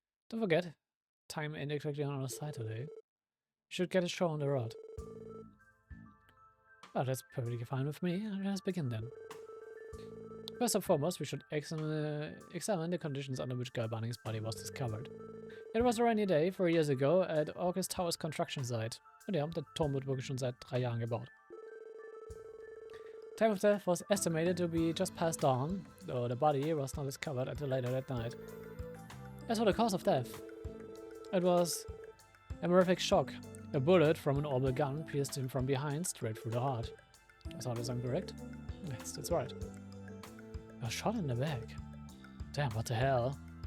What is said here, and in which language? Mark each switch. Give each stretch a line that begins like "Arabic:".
English: Don't forget, time ain't exactly on our side today. You should get a show on the road. Well, that's perfectly fine with me. Let's begin then. First and foremost, we should examine the conditions under which Guy Bunnings' body was discovered. It was a rainy day 4 years ago at August Tower's construction site.
German: Und ja, der Turm wird wirklich schon seit 3 Jahren gebaut.
English: Time of death was estimated to be just past dawn, though the body was not discovered until later that night. As for the cause of death, it was a horrific shock. A bullet from an orbital gun pierced him from behind straight through the heart. Is all this incorrect? Yes, that's right. A shot in the back. Damn, what the hell?